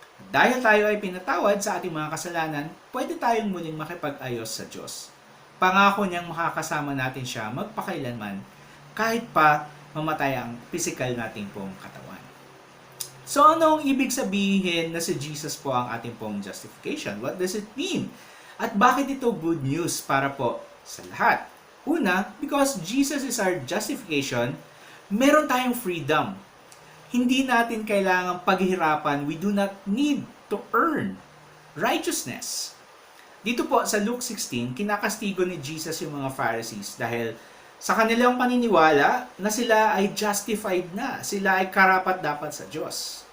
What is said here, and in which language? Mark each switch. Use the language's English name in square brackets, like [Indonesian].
[Filipino] Dahil tayo ay pinatawad sa ating mga kasalanan, pwede tayong muling makipag-ayos sa Diyos. Pangako niyang makakasama natin siya magpakailanman kahit pa mamatay ang physical nating pong katawan. So ano ang ibig sabihin na si Jesus po ang ating pong justification? [English] What does it mean? [Filipino] At bakit ito good news para po sa lahat? [English] Una, because Jesus is our justification, [Filipino] meron tayong [English] freedom. [Filipino] Hindi natin kailangang paghirapan. [English] We do not need to earn righteousness. [Filipino] Dito po sa Luke 16, kinakastigo ni Jesus yung mga Pharisees dahil sa kanilang paniniwala na sila ay justified na, sila ay karapat-dapat sa Diyos.